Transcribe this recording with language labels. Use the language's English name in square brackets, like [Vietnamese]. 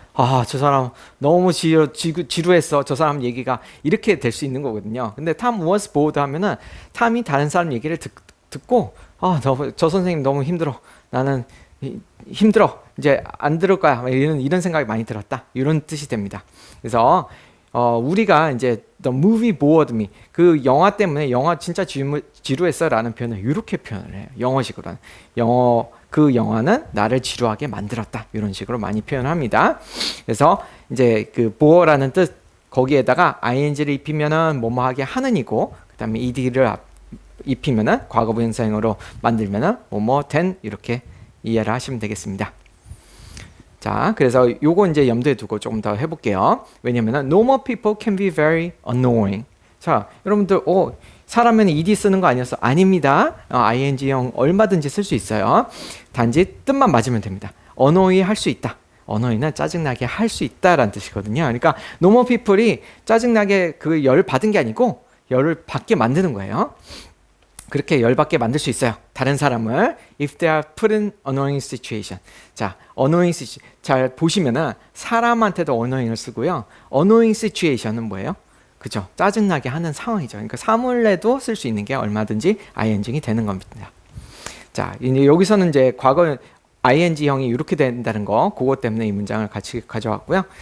[Korean] 아, 저 사람 너무 지루했어. 저 사람 얘기가 이렇게 될 수 있는 거거든요. 근데 [English] Tom was bored [Korean] 하면은 탐이 다른 사람 얘기를 듣고 저 선생님 너무 힘들어. 나는 힘들어. 이제 안 들을 거야. 이런 생각이 많이 들었다. 이런 뜻이 됩니다. 그래서 우리가 이제 [English] the movie bored me. [Korean] 그 영화 때문에 영화 진짜 지루했어라는 표현을 이렇게 표현을 해요. 영어식으로는. 그 영화는 나를 지루하게 만들었다. 이런 식으로 많이 표현합니다. 그래서 이제 그 bore라는 뜻 거기에다가 ing를 입히면은 뭐뭐하게 하는이고 그다음에 ed를 입히면은 과거 분사형으로 만들면은 뭐뭐 된 이렇게 이해를 하시면 되겠습니다. 자, 그래서 요거 이제 염두에 두고 조금 더 해볼게요. 왜냐면은 [English] normal people can be very annoying. [Korean] 자, 여러분들 사람은 ed 쓰는 거 아니었어? 아닙니다. ing형 얼마든지 쓸 수 있어요. 단지 뜻만 맞으면 됩니다. annoy 할 수 있다. annoy는 짜증나게 할 수 있다라는 뜻이거든요. 그러니까 normal people이 짜증나게 그 열 받은 게 아니고 열을 받게 만드는 거예요. 그렇게 열받게 만들 수 있어요. 다른 사람을 [English] if they are put in annoying situation. 자, annoying situation. [Korean] 잘 보시면은 사람한테도 annoying을 쓰고요. annoying situation은 뭐예요? 그죠? 짜증나게 하는 상황이죠. 그러니까 사물에도 쓸 수 있는 게 얼마든지 ing이 되는 겁니다. 자, 이제 여기서는 이제 과거 ing형이 이렇게 된다는 거, 그것 때문에 이 문장을 같이 가져왔고요.